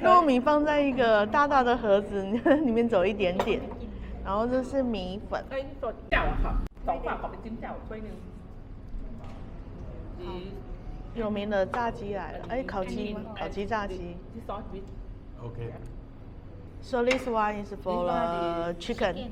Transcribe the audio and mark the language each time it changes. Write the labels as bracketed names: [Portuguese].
[Chinese] 糯米放在一个大大的盒子，里面走一点点，然后这是米粉。 [Thai] เอ้ยนี่ตัวแจ่วอะค่ะ2ฝากขอเป็นจิ้มแจ่วถ้วยหนึง [Chinese] 有名的炸鸡来了，哎，烤鸡吗？烤鸡炸鸡。 [Thai] ที่ซอสวิท [English] Okay. So this one is for the chicken.